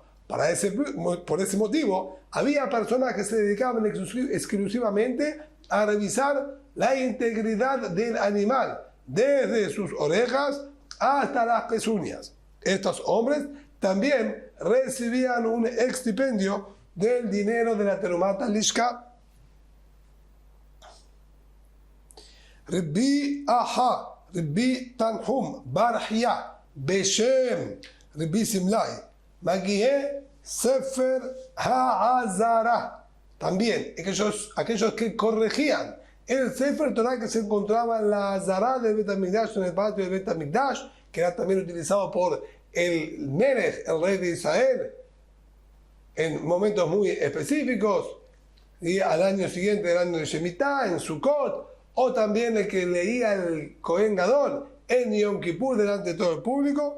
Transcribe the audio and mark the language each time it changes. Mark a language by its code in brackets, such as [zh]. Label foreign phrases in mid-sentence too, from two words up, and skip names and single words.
[es] Por ese motivo, había personas que se dedicaban exclusivamente a revisar la integridad del animal, desde sus orejas hasta las pezuñas. Estos hombres también recibían un extipendio del dinero de la [he] תרומת הלשכה. רבי אחא, רבי תנחום, בר חייא, בשם, רבי שמלאי, מגיהי, ספר העזרה. [es] También aquellos que corregían el [he] ספר תורה [es] que se encontraba en la Azara del [he] בית המקדש, [es] en el patio del [he] בית המקדש, [es] que era también utilizado por el Melech, el rey de Israel, en momentos muy específicos, y al año siguiente, el año de Shemitah, en Sukkot, o también el que leía el [he] כהן גדול [es] en Yom Kippur delante de todo el público.